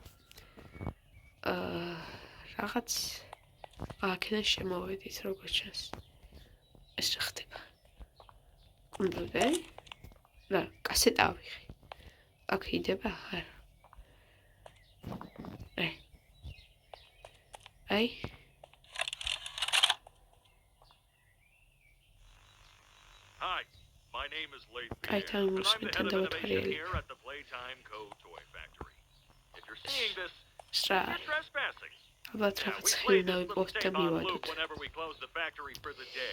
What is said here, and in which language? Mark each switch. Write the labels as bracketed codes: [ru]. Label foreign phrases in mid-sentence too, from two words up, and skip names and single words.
[ka] რაღაც აქედან შემოვედით როგორც ჩანს. ეს რა ხდება? კუმბლე? რა, კასეტა ავიღე. აქ იდება არა. აი. [en] Hi, my name is Lathan. I'm the head here at the Playtime Co. toy factory. If you're seeing this, you're trespassing. Now, we play this little tape on loop whenever we close the factory for the day.